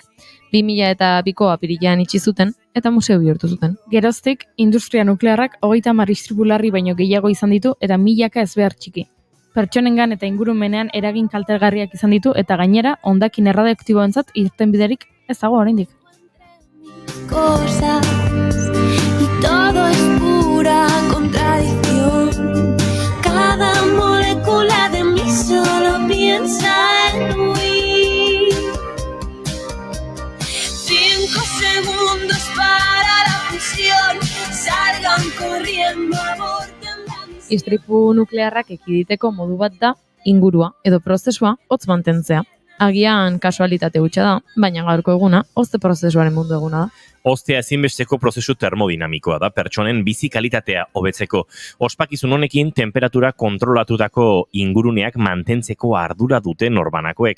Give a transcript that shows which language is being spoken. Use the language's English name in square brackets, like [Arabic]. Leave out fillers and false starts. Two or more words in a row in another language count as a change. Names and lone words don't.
[Basque] 2002ko apirilean itxi zuten eta museo bihurtu zuten. Geroztik, industria nuklearrak 30 istripularri baino gehiago izan ditu eta milaka ezbehar txiki. Pertsonengan eta ingurumenean eragin kaltegarriak izan ditu eta gainera hondakin erradioaktiboentzat irtenbiderik ez dago oraindik. [Spanish] Cosas y todo es pura contradicción. Cada molécula de mí solo piensa en huir. 5 segundos para la fusión. Salgan corriendo, aborten la misión. [Basque] Istripu nuklearrak ekiditeko modu bat da ingurua edo prozesua hotz mantentzea. Agian kasualitate hutsa da, baina gaurko eguna hozte prozesuaren mundu eguna da. Hoztea ezinbesteko prozesu termodinamikoa da pertsonen bizi kalitatea hobetzeko. Ospakizun honekin temperatura kontrolatutako inguruneak mantentzeko ardura dute norbanakoek.